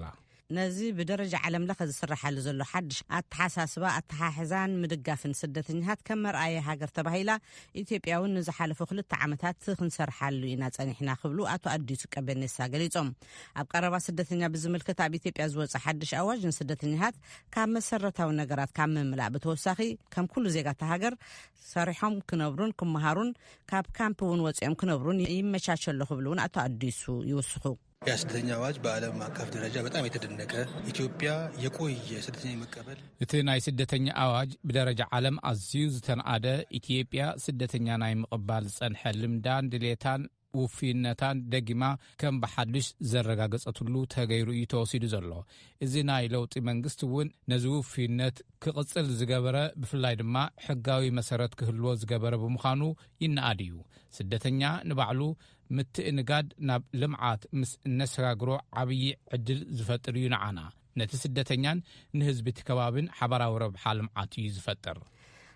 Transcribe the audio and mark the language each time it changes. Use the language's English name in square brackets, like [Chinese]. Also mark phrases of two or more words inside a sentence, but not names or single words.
[Tigrinya] ነዚ ብደረጃ ዓለም ለኸ ዝስራሓሉ ዘሎ ሓድሽ ኣተሓሳስባ ኣተሓሕዛን ምድጋፍን ስደተኛታት ከም መርኣየ ሃገር ተባሂላ ኢትዮጵያውን ንዝሓለፉ 2 ዓመታት ክንሰርሓሉ ኢና ጸኒሕና ክብሉ አቶ አዲሱ ቀበኔሳ ገሊጾም ኣብ ቀረባ ስደተኛ ብዝምልከት ኣብ ኢትዮጵያ ዝወፀ ሓድሽ ኣዋጅ ንስደተኛታት ካብ መሰረታዊ ነገራት ካብ ምምላእ ብተወሳኺ ከም ኩሉ ዜጋታ ሃገር ሰሪሖም ክነብሩን ክመሃሩን ካብ ካምፕ እውን ወፂኦም ክነብሩን ይመቻቸሎ ክብሉ እውን አቶ አዲሱ ይወስኹ [Amharic] የስደተኛ አዋጅ በዓለም አቀፍ ደረጃ በጣም የተደነቀ ኢትዮጵያ የቆየ ስደተኛ መቀበል [Tigrinya] እቲ ናይ ስደተኛ አዋጅ ብደረጃ ዓለም ኣዝዩ ዝተናኣደ ኢትዮጵያ ስደተኛ ናይ ምቕባል ዝጸንሐ ልምዳን ድሌታን ውፊነታን ደጊማ ከም በሓድሽ ዘረጋገጸትሉ ተገይሩ እዩ ተወሲዱ ዘሎ እዚ ናይ ለውጢ መንግስቲ እውን ነዚ ውፊነት ክቕጽል ዝገበረ ብፍላይ ድማ ሕጋዊ መሰረት ክህልዎ ዝገበረ ብምዃኑ ይነኣድ እዩ ስደተኛ ንባዕሉ ምትእንጋድ ናብ ልምዓት ምስ እነሰጋግሮ ዓብዪ ዕድል ዝፈጥር እዩ ንዓና ነቲ ስደተኛን ንህዝቢ እቲ ከባብን ሓበራዊ ረብሓ ልምዓት እዩ ዝፈጥር